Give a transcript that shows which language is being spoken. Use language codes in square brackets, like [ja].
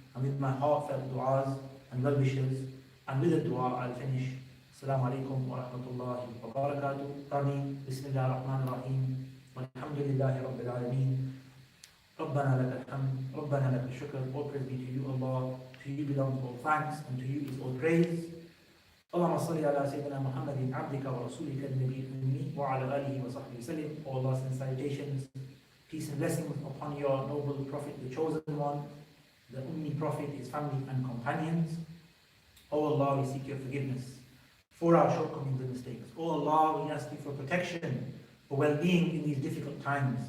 [en] And with my heartfelt du'as and well wishes, and with the dua, I'll finish. Assalamu alaikum wa rahmatullahi wa barakatuh. Ameen. Bismillah ar-Rahman ar-Rahim. Walhamdulillahi rabbil alameen. [ar] ربنا لك الحمد ربنا لك الشكر. [en] All praise be to you, Allah. To you belongs all thanks, and to you is all praise. [ar] اللهم صل على سيدنا محمد عبدك ورسولك النبي الأمي وعلى آله وصحبه وسلم. [en] All loves and salutations, peace and blessings upon your noble Prophet, the chosen one, the Ummi Prophet, his family and companions. O Allah, we seek your forgiveness for our shortcomings and mistakes. O Allah, we ask you for protection, for well-being in these difficult times.